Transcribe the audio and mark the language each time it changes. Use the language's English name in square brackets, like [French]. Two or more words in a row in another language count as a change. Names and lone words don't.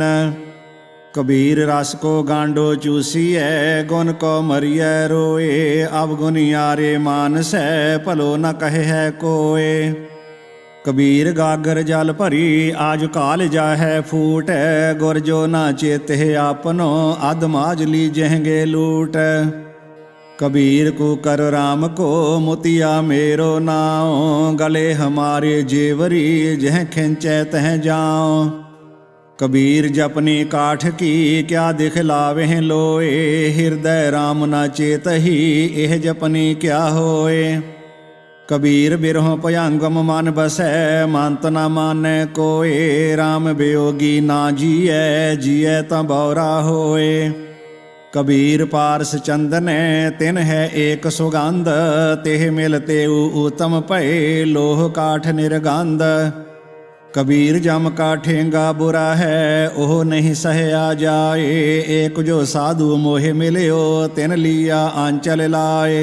[Hindi] कबीर रस को गांडो चूसीऐ गुण को मरीऐ रोए अवगुनिआरे मानसै भलो न कहि कोए। कबीर गागर जल भरी आज काल जाहै फूट गुर जो ना चेतहि आपनो अध माज लीजहिगे लूट। कबीर को कर राम को मोतिया मेरो नाओ गले हमारे जेवरी जह खिंचै तह जाओ। कबीर जपनी काठ की क्या दिखलावें लोए हृदय राम न चेतही एह जपनी क्या होए। कबीर बिरहों भयंगम मन बसै मंत न मानै कोए राम वियोगी ना जियै जियै तां बौरा होए। कबीर पारस चंदन तिन है एक सुगंध तेह मिलते उत्तम भय लोह काठ निर्गंध। कबीर जम का ठेंगा बुरा है ओह नहीं सहया जाए एक जो साधु मोह मिलियो तिन लिया आंचल लाए।